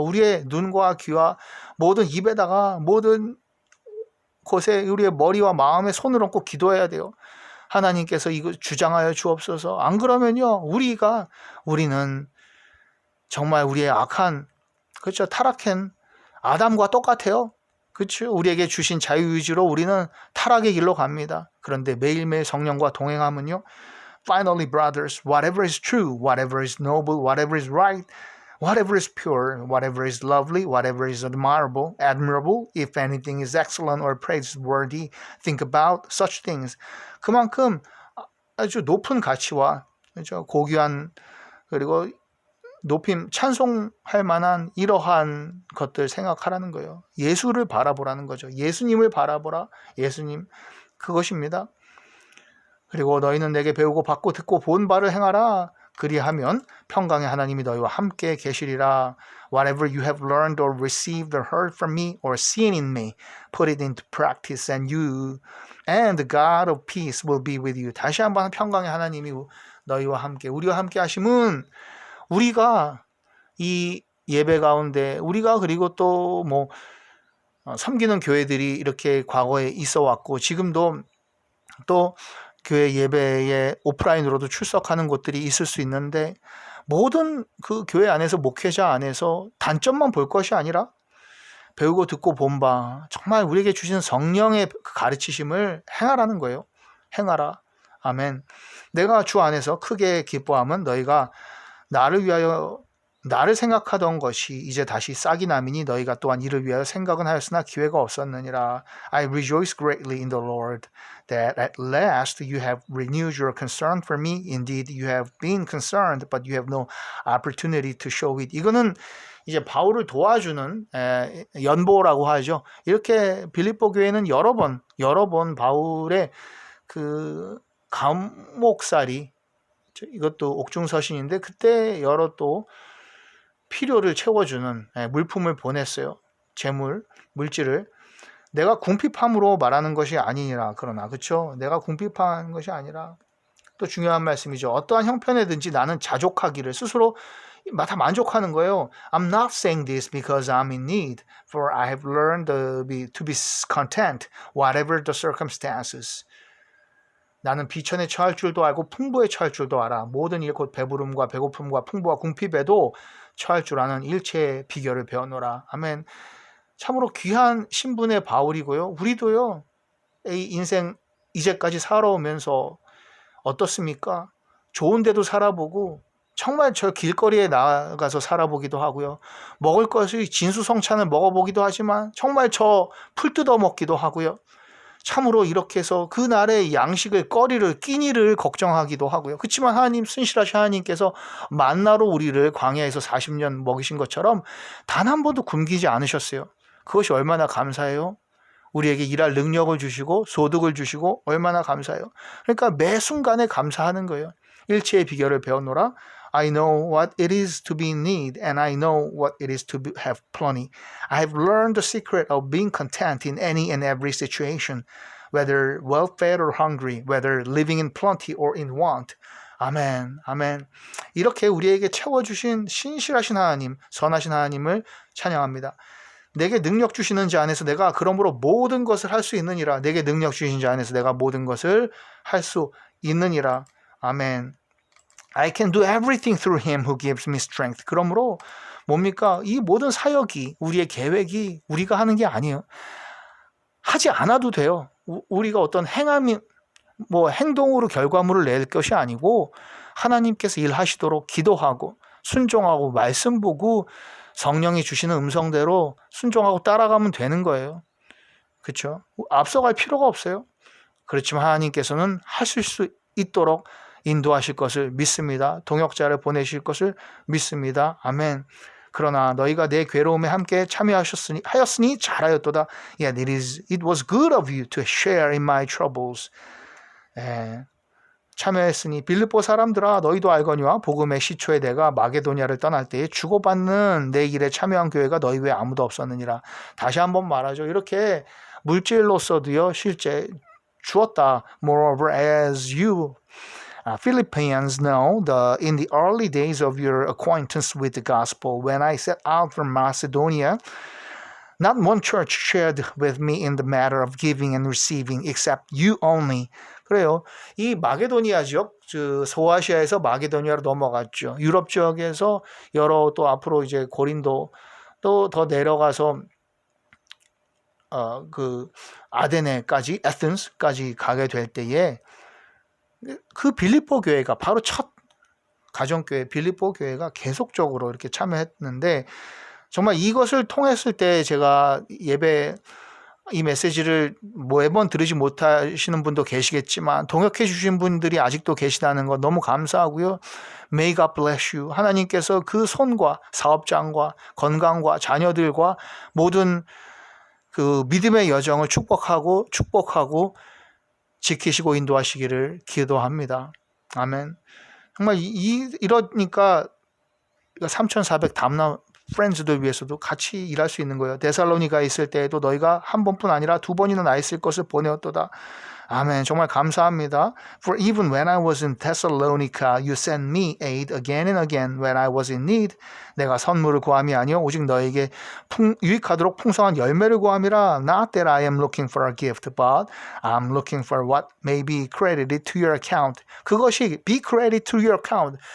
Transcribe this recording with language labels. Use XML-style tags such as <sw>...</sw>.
<ko>우리의 눈과 귀와 모든 입에다가 모든 곳에 우리의 머리와 마음에 손을 얹고 기도해야 돼요. 하나님께서 이거 주장하여 주옵소서. 안 그러면요 우리는 정말 우리의 악한 그렇죠 타락한 아담과 똑같아요. 그렇죠. 우리에게 주신 자유의지로 우리는 타락의 길로 갑니다. 그런데 매일매일 성령과 동행하면요</ko> <en>Finally brothers, whatever is true, whatever is noble, whatever is right, whatever is pure, whatever is lovely, whatever is admirable, if anything is excellent or praiseworthy, think about such things.</en> <ko>그만큼 아주 높은 가치와 그렇죠? 고귀한 그리고 높임 찬송할 만한 이러한 것들 생각하라는 거예요. 예수를 바라보라는 거죠. 예수님을 바라보라. 예수님 그것입니다. 그리고 너희는 내게 배우고 받고 듣고 본 바를 행하라. 그리하면 평강의 하나님이 너희와 함께 계시리라.</ko> <en>Whatever you have learned or received or heard from me or seen in me, put it into practice and the God of peace will be with you.</en> <ko>다시 한번 평강의 하나님이 너희와 함께 우리와 함께 하심은 우리가 이 예배 가운데 우리가 그리고 또 뭐 섬기는 교회들이 이렇게 과거에 있어 왔고 지금도 또 교회 예배에 오프라인으로도 출석하는 곳들이 있을 수 있는데 모든 그 교회 안에서 목회자 안에서 단점만 볼 것이 아니라 배우고 듣고 본 바 정말 우리에게 주신 성령의 가르치심을 행하라는 거예요. 행하라. 아멘. 내가 주 안에서 크게 기뻐함은 너희가 나를 위하여 나를 생각하던 것이 이제 다시 싹이 나미니 너희가 또한 이를 위하여 생각은 하였으나 기회가 없었느니라.</ko> <en>I rejoice greatly in the Lord that at last you have renewed your concern for me. Indeed, you have been concerned, but you have no opportunity to show it.</en> <ko>이거는 이제 바울을 도와주는 연보라고 하죠. 이렇게 빌립보 교회는 여러 번 바울의 그 감목살이, 이것도 옥중서신인데 그때 여러 또 필요를 채워주는 물품을 보냈어요. 재물, 물질을. 내가 궁핍함으로 말하는 것이 아니니라. 그러나 그렇죠? 내가 궁핍한 것이 아니라, 또 중요한 말씀이죠. 어떠한 형편에든지 나는 자족하기를, 스스로 다 만족하는 거예요.</ko> <en>I'm not saying this because I'm in need, for I have learned to be content, whatever the circumstances.</en> <ko>나는 비천에 처할 줄도 알고 풍부에 처할 줄도 알아. 모든 일 곧 배부름과 배고픔과 풍부와 궁핍에도 처할 줄 아는 일체의 비결을 배워노라. 아멘. 참으로 귀한 신분의 바울이고요. 우리도요. 이 인생 이제까지 살아오면서 어떻습니까? 좋은 데도 살아보고 정말 저 길거리에 나가서 살아보기도 하고요. 먹을 것이 진수성찬을 먹어보기도 하지만 정말 저 풀 뜯어먹기도 하고요. 참으로 이렇게 해서 그날의 양식을, 거리를, 끼니를 걱정하기도 하고요. 그렇지만 하나님, 순실하신 하나님께서 만나로 우리를 광야에서 40년 먹이신 것처럼 단 한 번도 굶기지 않으셨어요. 그것이 얼마나 감사해요. 우리에게 일할 능력을 주시고 소득을 주시고 얼마나 감사해요. 그러니까 매 순간에 감사하는 거예요. 일체의 비결을 배웠노라.</ko> <en>I know what it is to be in need, and I know what it is to have plenty. I have learned the secret of being content in any and every situation, whether well-fed or hungry, whether living in plenty or in want.</en> <ko>아멘, 아멘. 이렇게 우리에게 채워주신 신실하신 하나님, 선하신 하나님을 찬양합니다. 내게 능력 주시는 자 안에서 내가 그러므로 모든 것을 할 수 있느니라. 내게 능력 주신 자 안에서 내가 모든 것을 할 수 있느니라. 아멘.</ko> <en>I can do everything through him who gives me strength.</en> <ko>그러므로 뭡니까? 이 모든 사역이, 우리의 계획이 우리가 하는 게 아니에요. 하지 않아도 돼요. 우리가 어떤 행동으로 결과물을 낼 것이 아니고 하나님께서 일하시도록 기도하고 순종하고 말씀 보고 성령이 주시는 음성대로 순종하고 따라가면 되는 거예요. 그렇죠? 앞서갈 필요가 없어요. 그렇지만 하나님께서는 하실 수 있도록 인도하실 것을 믿습니다. 동역자를 보내실 것을 믿습니다. 아멘. 그러나 너희가 내 괴로움에 함께 하였으니 잘하였도다.</ko> <en>Yeah, it was good of you to share in my troubles.</en> <ko>참여했으니 빌립보 사람들아, 너희도 알거니와 복음의 시초에 내가 마게도냐를 떠날 때에 주고받는 내 일에 참여한 교회가 너희 외에 아무도 없었느니라. 다시 한번 말하죠. 이렇게 물질로서도요 실제 주었다.</ko> <en>Moreover, as you Philippians know, in the early days of your acquaintance with the gospel, when I set out from Macedonia, not one church shared with me in the matter of giving and receiving, except you only.</en> <ko>그래요. 이 마게도니아 지역, 소아시아에서 마게도니아로 넘어갔죠. 유럽 지역에서 여러, 또 앞으로 이제 고린도, 또 더 내려가서 그 아데네까지, 에센스까지 가게 될 때에 그 빌립보 교회가, 바로 첫 가정교회 빌립보 교회가 계속적으로 이렇게 참여했는데, 정말 이것을 통했을 때 제가 예배 이 메시지를 매번 들으지 못하시는 분도 계시겠지만 동역해 주신 분들이 아직도 계시다는 거 너무 감사하고요.</ko> <en>May God bless you.</en> <ko>하나님께서 그 손과 사업장과 건강과 자녀들과 모든 그 믿음의 여정을 축복하고 지키시고 인도하시기를 기도합니다. 아멘. 정말 이러니까 3,400 담나 프렌즈들 위해서도 같이 일할 수 있는 거예요. 데살로니가 있을 때에도 너희가 한 번뿐 아니라 2번이나 나 있을 것을 보내었도다. 아멘. 정말 감사합니다.</ko> <en>For even when I was in Thessalonica, you sent me aid again and again when I was in need.</en> <ko>내가 선물을 구함이 아니요 오직 너에게 유익하도록 풍성한 열매를 구함이라.</ko> <en>Not that I am looking for a gift, but I'm looking for what may be credited to your account.</en> <ko>그것이</ko> <en>be credited to your account.</en>